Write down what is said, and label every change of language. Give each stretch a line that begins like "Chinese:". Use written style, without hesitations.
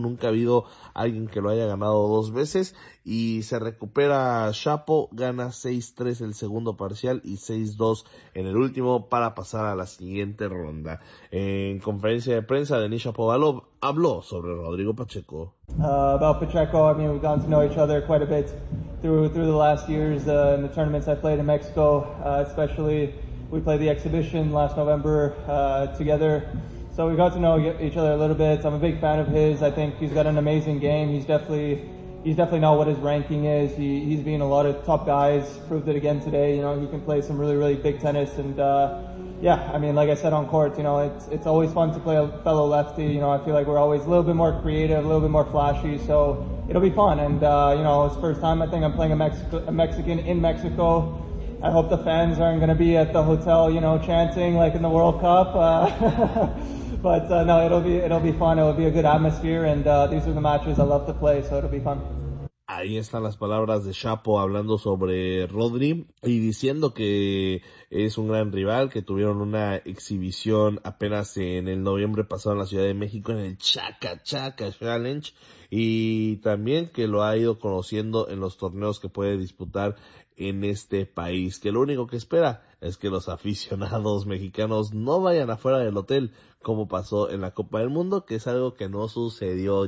Spanish: Nunca ha habido alguien que lo haya ganado dos veces. Y se recupera Shapo, gana 6-3 el segundo parcial y 6-2 en el último para pasar a la siguiente ronda. En conferencia de prensa, Denis Shapovalov habló sobre Rodrigo Pacheco.
English: About Pacheco, I mean, we've gotten to know each other quite a bit through the last years in the tournaments I played in Mexico, especially we played the exhibition last November together. So we got to know each other a little bit. I'm a big fan of his. I think he's got an amazing game. He's definitely not what his ranking is. He's beating a lot of top guys. Proved it again today. You know, he can play some really, really big tennis. And yeah, I mean, like I said on court, you know, it's always fun to play a fellow lefty. You know, I feel like we're always a little bit more creative, a little bit more flashy. So it'll be fun. And you know, it's first time I think I'm playing a Mexican in Mexico. I hope the fans aren't going to be at the hotel, you know, chanting like in the World Cup. But it'll be fun. It'll be a good atmosphere, and these are the matches I love to play, so it'll be fun.
Spanish: Ahí están las palabras de Shapo hablando sobre Rodri y diciendo que es un gran rival, que tuvieron una exhibición apenas en el noviembre pasado en la Ciudad de México en el Chaka Chaka Challenge, y también que lo ha ido conociendo en los torneos que puede disputar en este país, que lo único que espera es que los aficionados mexicanos no vayan afuera del hotel como pasó en la Copa del Mundo, que es algo que no sucedió.